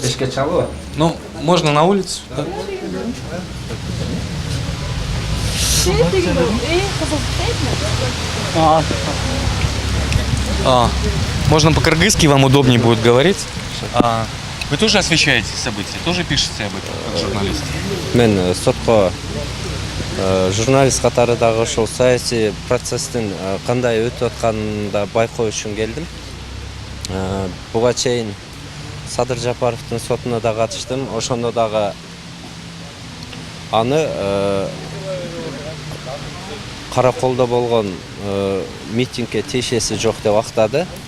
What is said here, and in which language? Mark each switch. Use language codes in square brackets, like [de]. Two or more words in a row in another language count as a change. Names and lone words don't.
[ru] Ну, можно на улицу. Да? Можно по-кыргызски, вам удобнее будет говорить. Вы тоже освещаете события, тоже пишете об этом, как журналист? [ky] Мен сотко журналист катары дагы ошол саясий процесстин кандай өтүп атканын байкоо үчүн келдим. Буга чейин Садыр Жапаровдун сотуна да катыштым. Ошондо дагы аны караколдо болгон митингге тиешеси жок деп актады.